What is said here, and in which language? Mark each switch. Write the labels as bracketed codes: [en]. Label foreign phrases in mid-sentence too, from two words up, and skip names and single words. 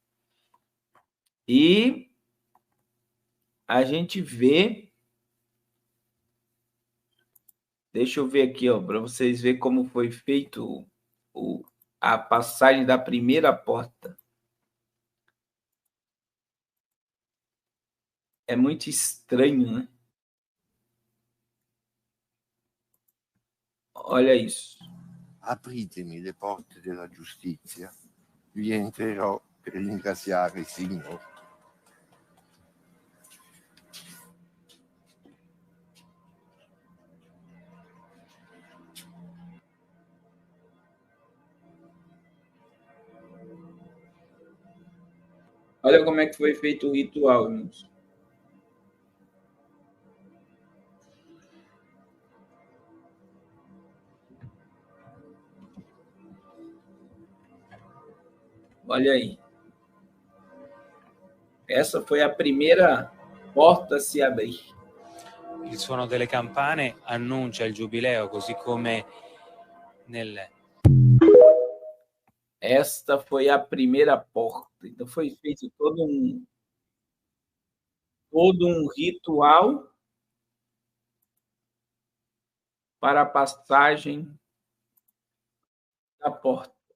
[pt] E a gente vê, deixa eu ver aqui, para vocês verem como foi feito a passagem da primeira porta. É muito estranho, né? Olha isso. [it] Apritemi le porte della giustizia, vi entrerò per ringraziare il Signore. [pt] Olha como é que foi feito o ritual, irmãos. Olha aí. Essa foi a primeira porta a se abrir. [it] Il suono delle campane annuncia il giubileo, così come [pt] Esta foi a primeira porta. Então foi feito todo um ritual para a passagem da porta.